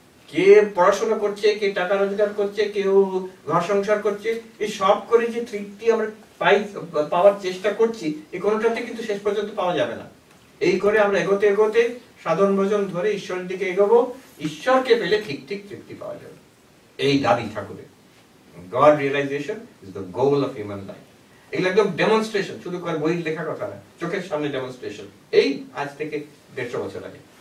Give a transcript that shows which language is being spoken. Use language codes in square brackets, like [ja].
[bn] কে পড়াশোনা করছে, কে টাকা রোজগার করছে, কেউ ঘর সংসার করছে, এই সব করে যে তৃপ্তি আমরা পাওয়ার চেষ্টা করছি, এই কোনোটাতে কিন্তু শেষ পর্যন্ত পাওয়া যাবে না। এই করে আমরা এগোতে এগোতে সাধন ভজন ধরে ঈশ্বরের দিকে এগোবো, ঈশ্বরকে পেলে ঠিক ঠিক তৃপ্তি পাওয়া যাবে। এই দাবি ঠাকুরের। [en] God realization is the goal of human life. [bn] এগুলো একদম ডেমনস্ট্রেশন, শুধু করে বই লেখা কথা না, চোখের সামনে ডেমনস্ট্রেশন, এই আজ থেকে 150 বছর আগে।